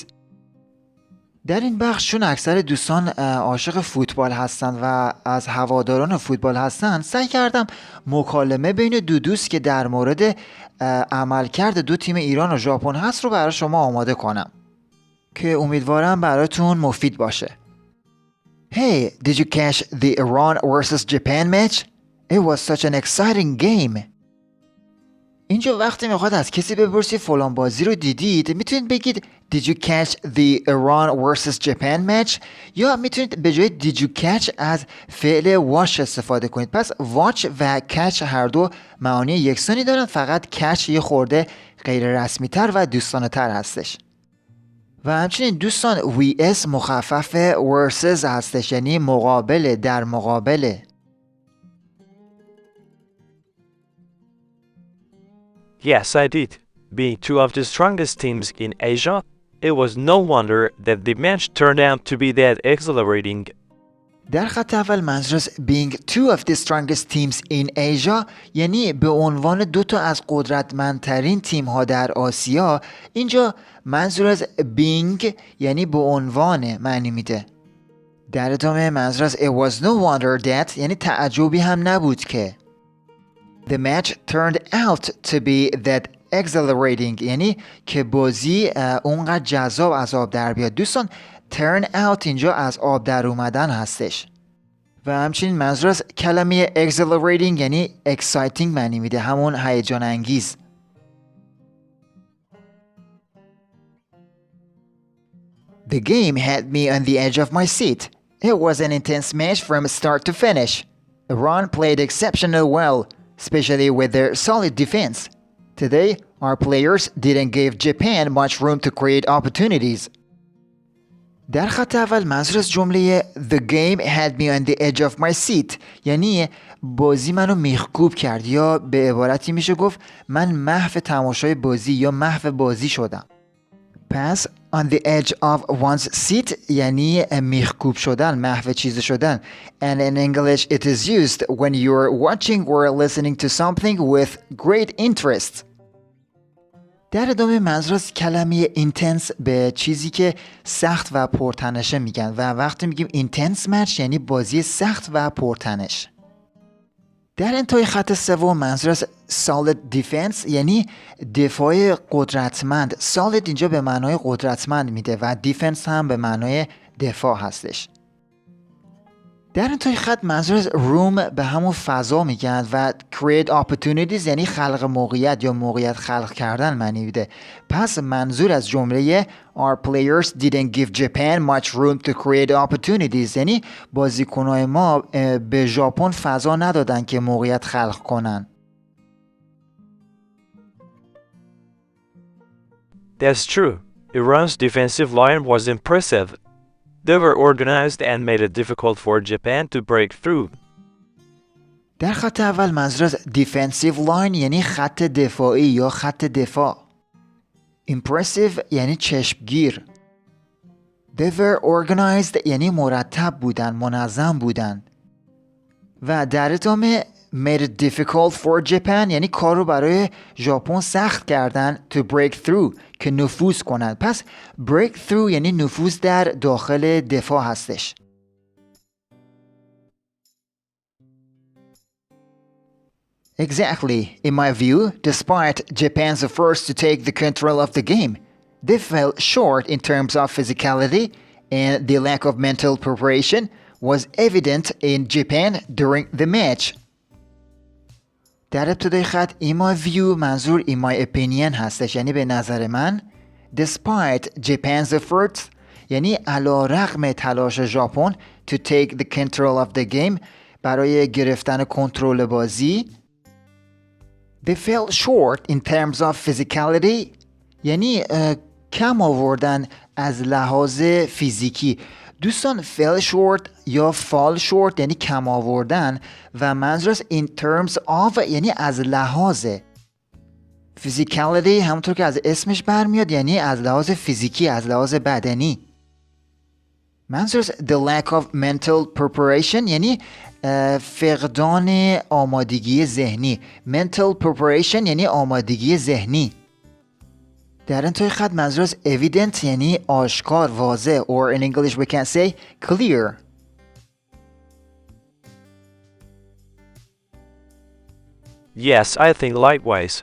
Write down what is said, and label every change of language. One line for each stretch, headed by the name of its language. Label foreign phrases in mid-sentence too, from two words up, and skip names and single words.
Persian: در این بخش چون اکثر دوستان عاشق فوتبال هستند و از هواداران فوتبال هستند، سعی کردم مکالمه بین دو دوست که در مورد عملکرد دو تیم ایران و ژاپن هست رو برای شما آماده کنم که امیدوارم براتون مفید باشه.
English: Hey, did you catch the Iran versus Japan match? It was such an exciting game.
Persian: اینجا وقتی میخواد از کسی بپرسی فلان بازی رو دیدید، میتونید بگید
English: Did you catch the Iran versus Japan match؟
Persian: یا میتونید به جای
English: Did you catch
Persian: از فعل watch استفاده کنید. پس watch و catch هر دو معانی یکسانی دارن، فقط catch یه خورده غیر رسمی تر و دوستانه تر هستش. و همچنین دوستان vs مخفف versus هستش، یعنی مقابل، در مقابله.
English: Yes, I did. Being two of the strongest teams in Asia, it was no wonder that the match turned out to be that exhilarating.
Persian: در خط اول منظور از
English: being two of the strongest teams in Asia
Persian: یعنی به عنوان دو تا از قدرتمندترین تیم ها در آسیا. اینجا منظور از being یعنی به عنوان معنی میده. در ادامه منظور از
English: it was no wonder that
Persian: یعنی تعجبی هم نبود که.
English: The match turned out to be that exhilarating
Persian: یعنی که بازی اونقدر جذاب از آب در بیاد. دوستان
English: turn out
Persian: اینجا از آب در اومدن هستش. و همچنین منظور از کلمه exhilarating یعنی exciting معنی میده، همون هیجان انگیز.
English: The game had me on the edge of my seat. It was an intense match from start to finish. Iran played exceptionally well, especially with their solid defense. Today, our players didn't give Japan much room to create opportunities.
Persian: در خط اول منظور از جمله
English: The game had me on the edge of my seat
Persian: یعنی بازی منو میخکوب کرد، یا به عبارتی میشه گفت من محو تماشای بازی یا محو بازی شدم. پس
English: on the edge of one's seat
Persian: یعنی میخکوب شدن، محو چیز شدن.
English: And in English it is used when you're watching or listening to something with great interest.
Persian: در ادامه منظور از کلمه intense به چیزی که سخت و پرتنشه میگن و وقتی میگیم
English: intense match
Persian: یعنی بازی سخت و پرتنش. در انتهای خط سوم منظور از
English: solid defense
Persian: یعنی دفاع قدرتمند. solid اینجا به معنای قدرتمند میده و defense هم به معنای دفاع هستش. در انتهای خط منظور از room به همون فضا میگن و
English: create opportunities
Persian: یعنی خلق موقعیت یا موقعیت خلق کردن معنی میده. پس منظور از جمله
English: our players didn't give Japan much room to create opportunities
Persian: یعنی بازیکنان ما به ژاپن فضا ندادن که موقعیت خلق کنن.
English: That's true. Iran's defensive line was impressive. They were organized and made it difficult for Japan to break through.
Persian: در خط اول منظور از
English: defensive line
Persian: یعنی خط دفاعی یا خط دفاع. Impressive یعنی چشمگیر.
English: They were organized
Persian: یعنی مرتب بودن، منظم بودن. و در ادامه
English: made it difficult for Japan
Persian: یعنی کار رو برای ژاپن سخت کردن
English: to break through
Persian: که نفوذ کنند. پس
English: break through
Persian: یعنی نفوذ در داخل دفاع هستش.
English: Exactly. In my view, despite Japan's efforts to take the control of the game, they fell short in terms of physicality and the lack of mental preparation was evident in Japan during the match.
Persian: در ابتدای خط
English: in my view
Persian: منظور
English: in my opinion
Persian: هستش، یعنی به نظر من.
English: Despite Japan's efforts
Persian: یعنی علی رغم تلاش ژاپن
English: to take the control of the game
Persian: برای گرفتن کنترل بازی.
English: They fell short in terms of physicality
Persian: یعنی کم آوردن از لحاظ فیزیکی. دوستان
English: fell short
Persian: یا
English: fall short
Persian: یعنی کم آوردن و منظور از
English: in terms of
Persian: یعنی از لحاظ. physicality همونطور که از اسمش برمیاد یعنی از لحاظ فیزیکی، از لحاظ بدنی. منظور از
English: the lack of mental preparation
Persian: یعنی فقدان آمادگی ذهنی.
English: mental preparation
Persian: یعنی آمادگی ذهنی. در انتهای خط منظور از evident یعنی آشکار، واضح.
English: or in English we can say clear. Yes, I think likewise.